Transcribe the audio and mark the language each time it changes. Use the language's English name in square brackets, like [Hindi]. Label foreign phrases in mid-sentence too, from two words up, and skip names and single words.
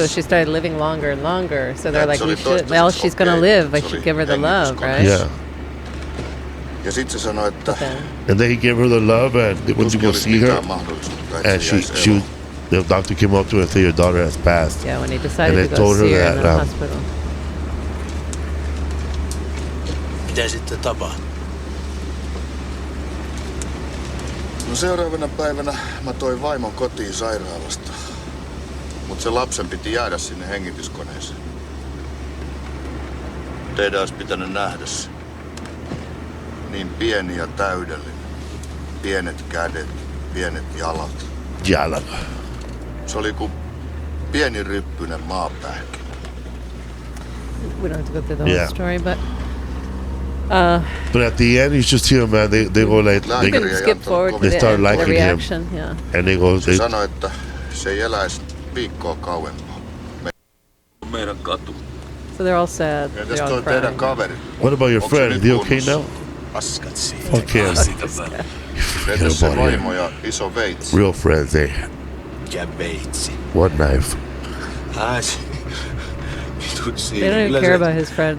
[English] She started living longer and longer. So they're like, she's going to live. I should give her the love, right? Yeah. And then he gave her the love, and they went to go see her, and the doctor came up to her and said, your daughter has passed. Yeah, when he decided to go see her in the hospital. [Finnish] Mitä sitten tapahtui? No seuraavana päivänä mä toin vaimon kotiin sairaalasta. Mut se lapsen piti jäädä sinne hengityskoneeseen. Teidän olisi pitänyt nähdä se. Niin pieni ja täydellinen. Pienet kädet, pienet jalat. Jalat. Se oli kuin pieni ryppyinen maapähkinä. [English] We don't have to go through the whole story, but at the end, you just hear, man, they go like, skip forward. They start liking the reaction, him. Yeah. And they go, [Finnish] se sanoi, että se ei eläisi viikkoa kauempaa. Meidän katu. [English] So they're all sad. They're all crying. What about your friend? Is he okay now? Fuck him. Forget about him. Real friends, eh? What knife? They don't even care about his friend.